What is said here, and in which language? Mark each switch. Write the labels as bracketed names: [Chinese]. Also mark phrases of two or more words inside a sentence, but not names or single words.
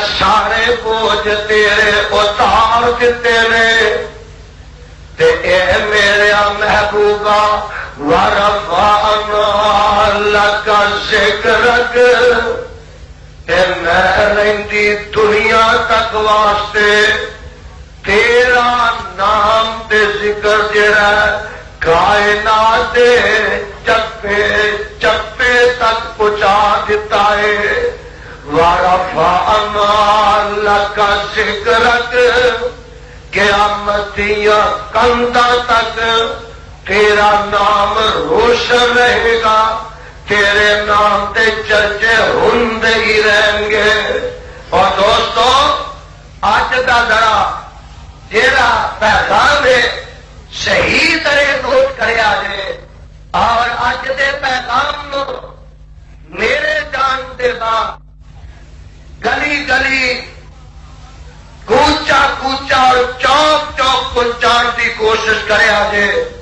[Punjabi] سارے بوجھ تیرے اتار دیتے نے، تے اے میرے محبوبہ [Arabic] ورفعنا لک ذکرک، [Punjabi] اے میں رہندی دنیا تک واسطے تیرا نام تے ذکر جڑا کائنات دے چپے چپے تک پہنچا دیتا ہے۔ [Arabic] ورفعنا لک ذکرک، [Punjabi] قیامت دیا کندھاں تک تیرا نام روشن رہے گا، تیرے نام تے چرچے ہوندے ہی رہیں گے۔ اور دوستو اج دا ذرا جیڑا پیغام ہے صحیح طرح نوٹ کریا جائے، اور اج دے پیغام نو میرے جان دے بعد گلی گلی کوچا کوچا اور چوک چوک پہنچان کی کوشش کریا جائے،